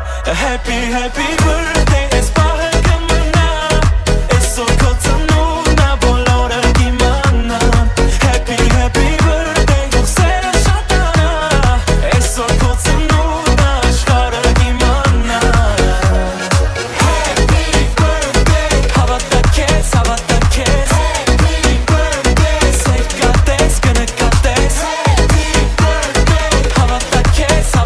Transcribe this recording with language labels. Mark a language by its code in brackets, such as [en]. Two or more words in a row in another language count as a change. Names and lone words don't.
[en] Happy, happy birthday, [hy] es պահը կմնա Այսօր քո ծնունդն ա բոլորը կիմանան [en] Happy, happy birthday, [hy] թող սերը շատանա Այսօր քո ծնունդն ա աշխարհը կիմանա [en] Happy birthday, [hy] հավատա քեզ [en] Happy birthday, [hy] սեր կատես, կնկատես [en] Happy birthday, [hy] հավատա քեզ